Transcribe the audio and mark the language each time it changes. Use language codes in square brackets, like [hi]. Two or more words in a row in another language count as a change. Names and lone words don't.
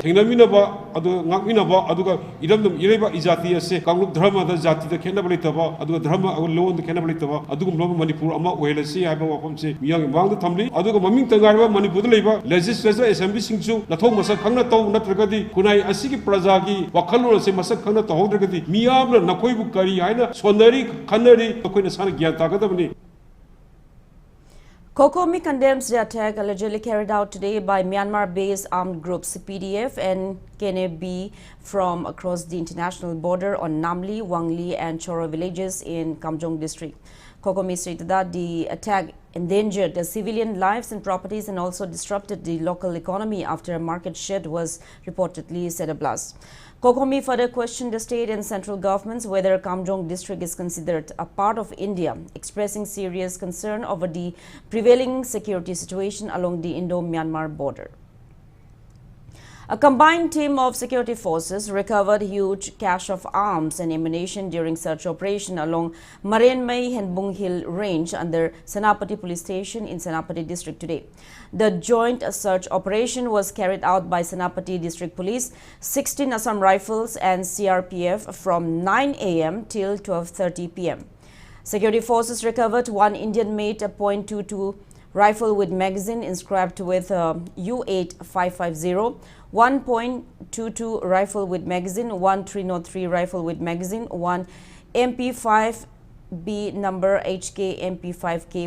[mni] ꯊꯦꯡꯅꯃꯤꯟꯅꯕ ꯑꯗꯨꯒ ꯉꯥꯛꯃꯤꯟꯅꯕ ꯑꯗꯨꯒ ꯏꯔꯝꯗꯝ ꯏꯔꯩꯕ ꯖꯥꯇꯤ ꯑꯁꯤ ꯀꯥꯡꯂꯨꯞ ꯙꯔꯃꯗ ꯖꯥꯇꯤꯗ ꯈꯦꯠꯅꯕ ꯂꯩꯇꯕ ꯑꯗꯨꯒ ꯙꯔꯃ ꯂꯣꯟꯗ ꯈꯦꯠꯅꯕ ꯂꯩꯇꯕ ꯑꯗꯨꯒꯨꯝꯂꯕ ꯃꯅꯤꯄꯨꯔ ꯑꯃ ꯑꯣꯏꯍꯜꯂꯁꯤ ꯍꯥꯏꯕ ꯋꯥꯐꯝꯁꯤ ꯃꯤꯌꯥꯝꯒꯤ ꯃꯃꯥꯡꯗ ꯊꯝꯂꯤ ꯑꯗꯨꯒ ꯃꯃꯤꯡꯇ ꯉꯥꯏꯔꯕ ꯃꯅꯤꯄꯨꯔꯗ ꯂꯩꯕ ꯂꯦꯖꯤꯁꯂꯦꯆꯔ ꯑꯦꯁꯦꯝꯕ꯭ꯂꯤꯁꯤꯡꯁꯨ ꯅꯊꯧ ꯃꯁꯛ ꯈꯪꯅ ꯇꯧ ꯅꯠꯇ꯭ꯔꯒꯗꯤ ꯈꯨꯟꯅꯥꯏ ꯑꯁꯤꯒꯤ ꯄ꯭ꯔꯖꯥꯒꯤ ꯋꯥꯈꯜꯂꯣꯟ ꯑꯁꯤ ꯃꯁꯛ ꯈꯪꯅ ꯇꯧꯍꯧꯗ꯭ꯔꯒꯗꯤ ꯃꯤꯌꯥꯝꯅ ꯅꯈꯣꯏꯕꯨ ꯀꯔꯤ ꯍꯥꯏꯅ ꯁꯣꯟꯅꯔꯤ ꯈꯟꯅꯔꯤ ꯑꯩꯈꯣꯏꯅ ꯁꯥꯅ ꯒ꯭ꯌꯥꯟ ꯇꯥꯒꯗꯕꯅꯤ [en] KOKOMI condemns the attack allegedly carried out today by Myanmar-based armed groups PDF and KNB from across the international border on Namli, Wangli and Choro villages in Kamjong district. KOKOMI stated that the attack endangered the civilian lives and properties and also disrupted the local economy after a market shed was reportedly set ablaze. KOKOMI further questioned the state and central governments whether Kamjong district is considered a part of India, expressing serious concern over the prevailing security situation along the Indo-Myanmar border. A combined team of security forces recovered huge cache of arms and ammunition during search operation along Marianmai Henbung Hill range under Senapati police station in Senapati district today. The joint search operation was carried out by Senapati district police, 16 Assam rifles and CRPF from 9 a.m. till 12:30 p.m. Security forces recovered one Indian-made .22 rifle with magazine inscribed with U8550, one .22 rifle with magazine, one 303 rifle with magazine, one MP5B number HK MP5K